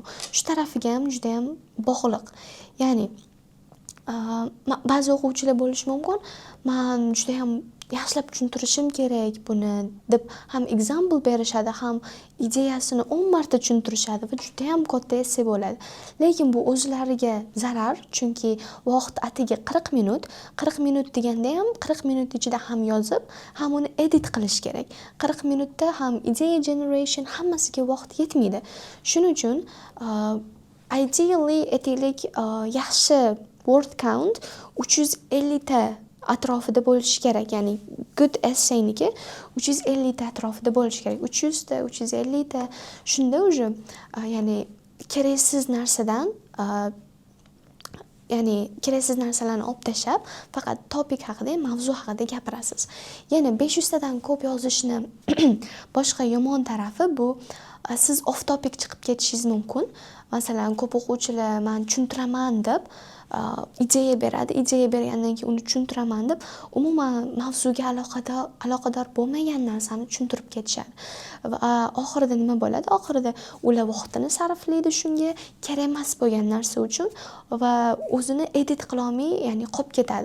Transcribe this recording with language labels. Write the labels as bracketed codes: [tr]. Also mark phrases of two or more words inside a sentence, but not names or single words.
[uz] Shu tarafiga ham juda ham bog'liq. Ya'ni ba'zi o'quvchilar bo'lishi mumkin, men juda ham yaxshilab tushuntirishim kerak buni deb ham example berishadi, ham ideyasini 10 marta tushuntirishadi va juda ham katta essay bo'ladi. Lekin bu o'zlariga zarar, chunki vaqt atigi 40 minut. 40 minut deganda ham 40 minut ichida ham yozib, ham uni edit qilish kerak. 40 minutda ham [en] idea generation [uz] hammasiga vaqt yetmaydi. Shuning uchun ideally aytaylik, yaxshi [en] word count [uz] 350 ta atrofida bo'lishi kerak. Ya'ni [en] good essayniki [uz] 350 ta atrofida bo'lishi kerak. 300 ta, 350 ta. Shunda o'sha ya'ni keraksiz narsadan ya'ni keraksiz narsalarni olib tashlab, faqat topik haqida, mavzu haqida gapirasiz. Yana 500 tadan ko'p yozishni boshqa yomon tarafi bu, siz [en] off topic [uz] chiqib ketishingiz mumkin. Masalan, ko'p o'quvchilar men tushuntiraman deb ideya beradi. Ideya bergandan keyin uni tushuntiraman deb umuman mavzuga aloqador bo'lmagan narsani tushuntirib ketishadi. Va oxirida nima bo'ladi? Oxirida ular vaqtini sarflaydi shunga, kerak emas bo'lgan narsa uchun va o'zini edit qila olmay, ya'ni qolib ketadi.